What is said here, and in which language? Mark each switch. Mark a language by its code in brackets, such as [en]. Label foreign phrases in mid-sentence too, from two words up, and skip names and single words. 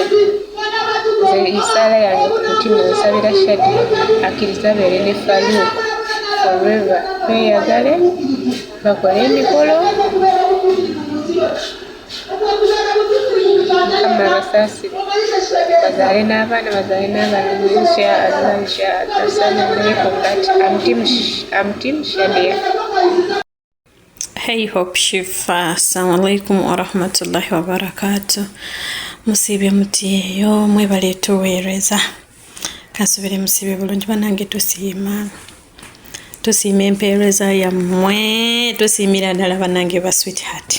[lg] Nze isaala yange ku mutima nsabira Shadia akkirize abeere ne Falu forever, beeyagale, bakole emikolo, Mukama abasaasire, bazaale n'abaana [ar] إن شاء الله. السلام عليكم. [en] I'm team Shadia. [ar] Hey Opushifa, السلام عليكم ورحمة الله وبركاته. [lg] Musibe mutieyo mwebale tuweereza, kansubire musibe bulungi banange. Tusiima empeereza yammwe, tusiimira ddala banange ba sweetheart.